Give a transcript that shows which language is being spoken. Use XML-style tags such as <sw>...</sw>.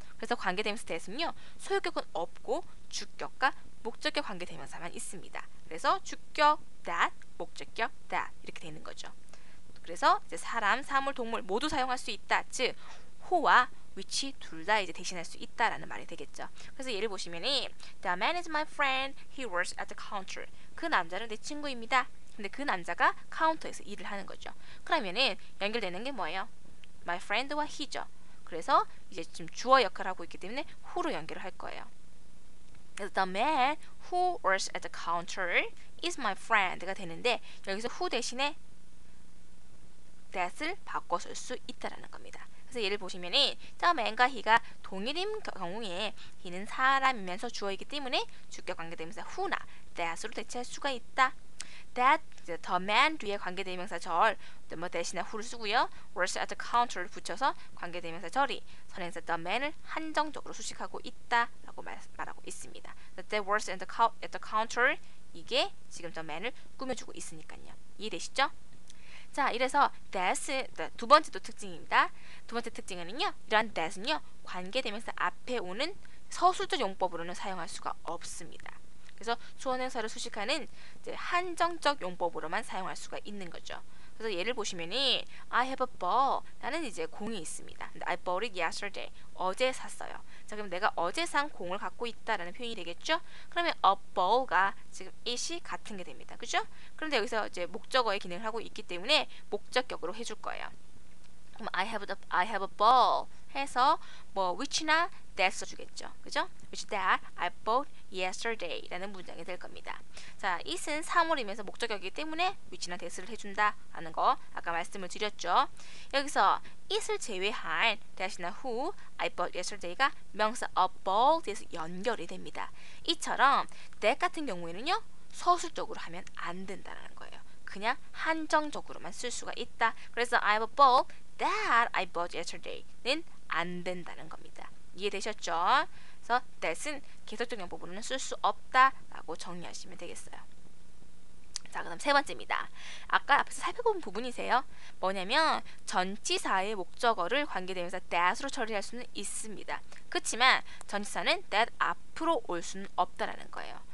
<ko>그래서 관계대명사 that은요, 소유격은 없고 주격과 목적격 관계대명사만 있습니다. 그래서 주격 that, 목적격 that 이렇게 되는 거죠. 그래서 이제 사람, 사물, 동물 모두 사용할 수 있다. 즉 who와 which 둘 다 이제 대신할 수 있다라는 말이 되겠죠. 그래서 예를 보시면은</ko> <en>The man is my friend. He works at the counter.</en> <ko>그 남자는 내 친구입니다. 근데 그 남자가 카운터에서 일을 하는 거죠. 그러면은 연결되는 게 뭐예요?</ko> <en>My friend</en> <ko>와 he죠. 그래서 이제 지금 주어 역할을 하고 있기 때문에 who로 연결을 할 거예요.</ko> <en>그래서 The man who works at the counter is my friend가 되는데</en> <ko>여기서 who 대신에 that을 바꿔 쓸 수 있다라는 겁니다. 그래서 예를 보시면은 the man과 he가 동일인 경우에 he는 사람이면서 주어이기 때문에 주격 관계대명사 who나 that으로 대체할 수가 있다. that, the man 뒤에 관계대명사 절, 대신에 who를 쓰고요.</ko> <en>works at the counter</en> <ko>를 붙여서 관계대명사 절이 선행사 the man을 한정적으로 수식하고 있다라고 말하고 있습니다.</ko> <en>That works at the counter</en> <ko>이게 지금</ko> <en>the man을 꾸며주고 있으니까요.</en> <ko>이해되시죠? 자, 이래서 that은 두 번째 또 특징입니다. 두 번째 특징은요, 이러한 that은요, 관계대명사 앞에 오는 서술적 용법으로는 사용할 수가 없습니다. 그래서 주어명사를 수식하는 이제 한정적 용법으로만 사용할 수가 있는 거죠. 그래서 예를 보시면은</ko> <en>I have a ball.</en> <ko>나는 이제 공이 있습니다.</ko> <en>근데 I bought it yesterday.</en> <ko>어제 샀어요. 자, 그럼 내가 어제 산 공을 갖고 있다라는 표현이 되겠죠? 그러면 a ball가 지금 it이 같은 게 됩니다. 그죠? 그런데 여기서 이제 목적어의 기능을 하고 있기 때문에 목적격으로 해줄 거예요.</ko> <en>그럼 I have a ball 해서 which나 that</en> <ko>써주겠죠. 그죠?</ko> <en>which that I bought yesterday</en> <ko>라는 문장이 될 겁니다. 자, it은 사물이면서 목적격이기 때문에 which나 that을 해준다 라는 거 아까 말씀을 드렸죠. 여기서 it을 제외한 that이나 who, I bought yesterday가 명사 a bought에서 연결이 됩니다. 이처럼 that 같은 경우에는요, 서술적으로 하면 안 된다는 거예요. 그냥 한정적으로만 쓸 수가 있다.</ko> <en>그래서 I have a ball that I bought yesterday는</en> <ko>안 된다는 겁니다. 이해되셨죠? 그래서 that은 계속적 용법으로는 쓸 수 없다라고 정리하시면 되겠어요. 자, 그다음 세 번째입니다. 아까 앞에서 살펴본 부분이세요. 뭐냐면 전치사의 목적어를 관계대명사 that으로 처리할 수는 있습니다. 그렇지만 전치사는 that 앞으로 올 수는 없다라는 거예요.</ko>